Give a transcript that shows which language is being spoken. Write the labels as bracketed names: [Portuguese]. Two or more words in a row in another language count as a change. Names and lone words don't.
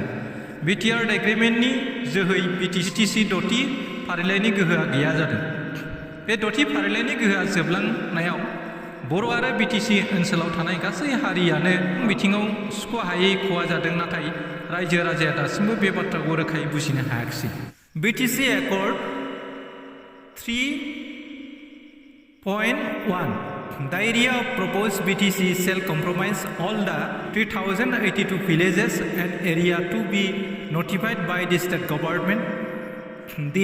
[Bodo] BTR एग्रिमेन्टनि जोहै BTC 6थि फारिलाइनि गोहोआ गैया जादों। बे 6थि फारिलाइनि गोहोआ जोबलांनायाव बर' आरो BTC ओनसोलाव थानाय गासै हारियानो बिथिङाव सुख'हायै खहा जादों। नाथाय रायजो राजाया दासिमबो बे बाथ्राखौ रोखायै बुजिनो हायाखिसै। [English] BTC Accord 3.1 The area of proposed BTC shall comprise all the 3082 villages and area to be notified by the state government.